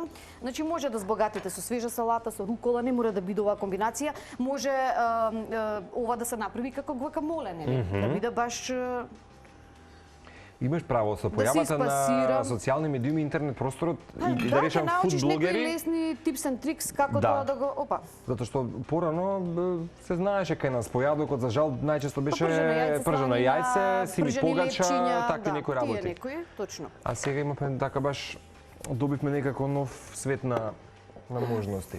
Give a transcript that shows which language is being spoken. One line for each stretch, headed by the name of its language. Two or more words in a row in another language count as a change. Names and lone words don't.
Macedonian: Значи може да збогатите со свежа салата, со рукола, не мора да биде оваа комбинација. Може ова да се направи како гвакамоле, нели? Да биде баш Имаш право, со Да се појавата на испасира. социјални медиуми, интернет просторот и да ќе речам научиш фуд некои блогери,
English: лесни tips and tricks како
Macedonian: Да. тоа да го опа. затоа што порано се знаеше кај нас појадокот, за жал најчесто беше Пржено пржено сланина, јајце, сили пржени погача, лепчиња, такви да, некои Тие работи. некои, точно. А сега имаме така баш добивме некако нов свет на можности.